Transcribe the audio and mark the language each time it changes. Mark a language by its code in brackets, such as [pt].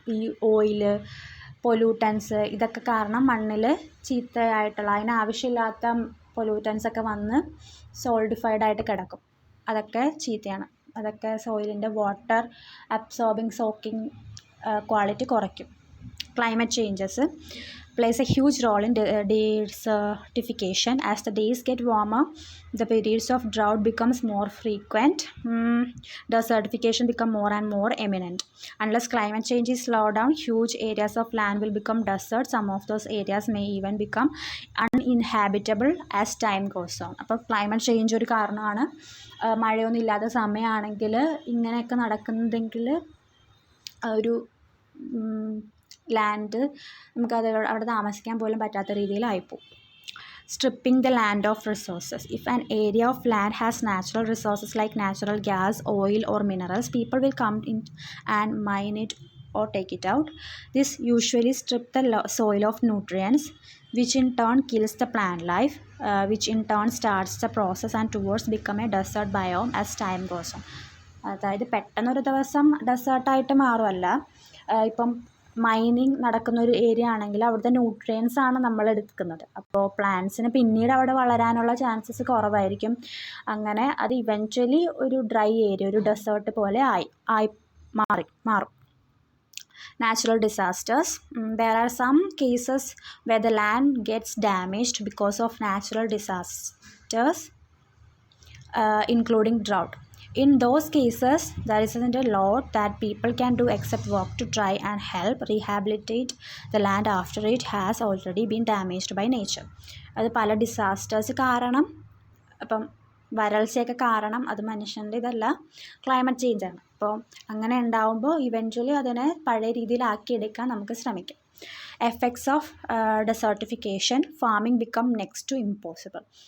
[ml] ഈ oil, pollutants, ഇതൊക്കെ കാരണം മണ്ണിൽ ചീത്തയായിട്ടുള്ള അതിനാവശ്യമില്ലാത്ത പൊല്യൂട്ടൻസൊക്കെ വന്ന് സോൾഡിഫൈഡ് ആയിട്ട് കിടക്കും. അതൊക്കെ ചീത്തയാണ്. അതൊക്കെ സോയിലിൻ്റെ വാട്ടർ അബ്സോർബിങ് സോക്കിംഗ് ക്വാളിറ്റി കുറയ്ക്കും. [en] Climate changes plays a huge role in desertification. As the days get warmer, the periods of drought becomes more frequent. Desertification become more and more imminent. Unless climate change is slowed down, huge areas of land will become desert. Some of those areas may even become uninhabitable as time goes on. [ml] അപ്പോൾ climate change ഒരു കാരണമാണ്. മഴയൊന്നും ഇല്ലാത്ത സമയമാണെങ്കിൽ ഇങ്ങനെയൊക്കെ നടക്കുന്നതെങ്കിൽ ഒരു land നമുക്കത് അവിടെ താമസിക്കാൻ പോലും പറ്റാത്ത രീതിയിലായിപ്പോവും. [en] Stripping the land of resources. If an area of land has natural resources like natural gas, oil or minerals, people will come in and mine it or take it out. This usually strips the soil of nutrients, which in turn kills the plant life, which in turn starts the process and towards become a desert biome as time goes on. [ml] അതായത് പെട്ടെന്നൊരു ദിവസം ഡെസേർട്ടായിട്ട് മാറുമല്ല. ഇപ്പം mining നടക്കുന്ന ഒരു area ആണെങ്കിൽ അവിടുത്തെ nutrients ആണ് നമ്മൾ എടുക്കുന്നത്. അപ്പോൾ പ്ലാന്റ്സിന് പിന്നീട് അവിടെ വളരാനുള്ള ചാൻസസ് കുറവായിരിക്കും. അങ്ങനെ അത് ഇവൻച്വലി ഒരു ഡ്രൈ ഏരിയ, ഒരു ഡെസേർട്ട് പോലെ ആയി മാറും. [en] Natural disasters. There are some cases where the land gets damaged because of natural disasters, including drought. In those cases, there isn't a lot that people can do except work to try and help rehabilitate the land after it has already been damaged by nature. [ml] അത് പല disasters കാരണം, അപ്പം വരൾച്ചയൊക്കെ കാരണം, അത് മനുഷ്യൻ്റെ ഇതല്ല, climate ചേഞ്ചാണ്. അപ്പോൾ അങ്ങനെ ഉണ്ടാവുമ്പോൾ ഇവൻച്വലി അതിനെ പഴയ രീതിയിലാക്കിയെടുക്കാൻ നമുക്ക് ശ്രമിക്കാം. [en] Effects of desertification. Farming become next to impossible.